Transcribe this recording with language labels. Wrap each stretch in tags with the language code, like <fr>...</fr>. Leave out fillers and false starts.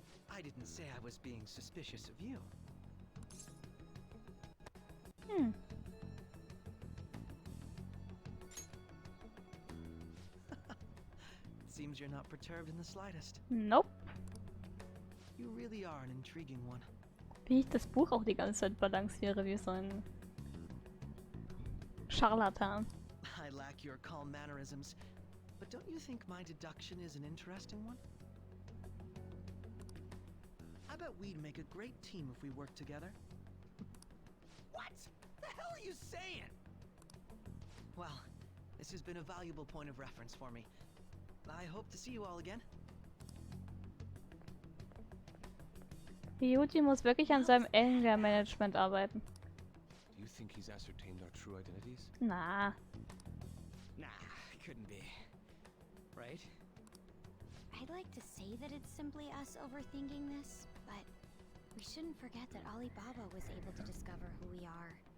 <en>I didn't say I was being suspicious of you. Seems you're not perturbed in the slightest. Nope. You really are an intriguing one.</en> <de>Wie ich das Buch auch die ganze Zeit balanciere, wie so ein Scharlatan.</de> <en>I lack your calm mannerisms, but don't you think my deduction is an interesting one? I bet we'd make a great team if we worked together. What? The hell are you saying? Well, this has been a valuable point of reference for me. I hope to see you all again.</en> <de>Ryuji muss wirklich an seinem Anger-Management arbeiten.</de> <en>Do you think he's ascertained our true identities? Na. Nah, couldn't be. Right? I'd like to say that it's simply us overthinking this, but we shouldn't forget that Alibaba was able to discover who we are.</en>